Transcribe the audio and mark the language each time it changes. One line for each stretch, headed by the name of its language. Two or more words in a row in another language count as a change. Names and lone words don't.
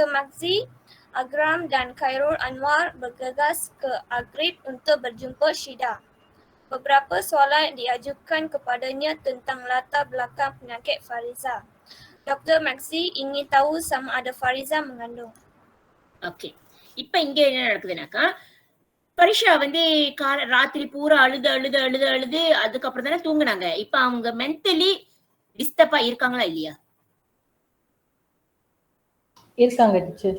Malay: Makzi, Akram dan Khairul Anwar bergegas ke Agrib untuk berjumpa Syida. Beberapa soalan diajukan kepadanya tentang latar belakang penyakit Fariza. Dr. Makzi ingin tahu sama ada Fariza mengandung.
Tamil: ஓகே, இப்ப இங்க என்ன நடக்குதுனாக்கா, ஃபரிஷா வந்து ராத்திரி பூரா அழுது அதுக்கப்புறம் தானே தூங்குனாங்க. இப்ப அவங்க
English: mentally disturb
Tamil: இருக்காங்களா இல்லையா? இருக்காங்க டீச்சர்.